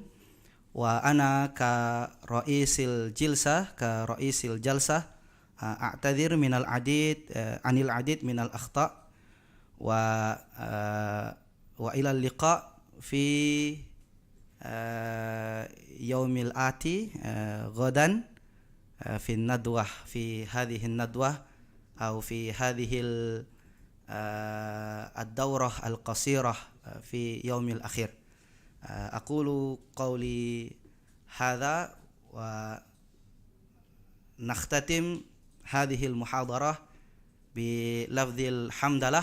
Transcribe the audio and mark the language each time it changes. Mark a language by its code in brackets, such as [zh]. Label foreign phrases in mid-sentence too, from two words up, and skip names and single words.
[ar] وأنا كرئيس الجلسة أعتذر من العديد عن العديد من الأخطاء وإلى اللقاء في اليوم الآتي غدا في ندوة في هذه ندوة أو في هذه الدورة القصيرة في يوم الأخير. أقول قولي هذا ونختتم هذه المحاضرة بلفظ الحمد لله.